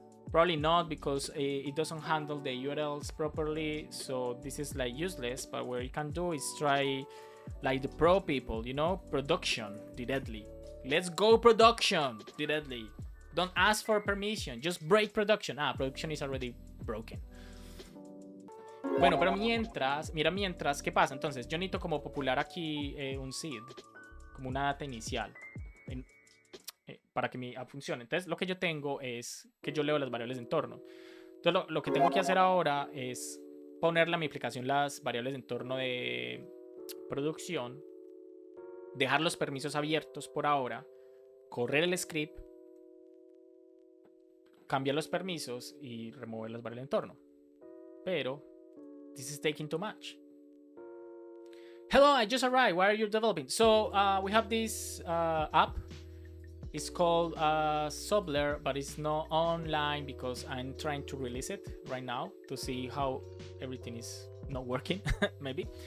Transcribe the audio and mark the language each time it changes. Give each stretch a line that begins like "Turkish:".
English: Probably not, because it doesn't handle the URLs properly, so this is like useless. But what you can do is try like the pro people, you know, production directly. Let's go production directly. Don't ask for permission, just break production. Production is already broken.
Spanish: Bueno, pero mientras, ¿qué pasa? Entonces, yo necesito como popular aquí un seed, como una data inicial, para que mi app funcione. Entonces, lo que yo tengo es que yo leo las variables de entorno. Entonces, lo que tengo que hacer ahora es ponerle a mi aplicación las variables de entorno de producción, dejar los permisos abiertos por ahora, correr el script, cambiar los permisos y remover las variables del entorno.
English: Pero this is taking too much. Hello, I just arrived. Why are you developing? So we have this app. It's called Sublr, but it's not online because I'm trying to release it right now to see how everything is not working, maybe.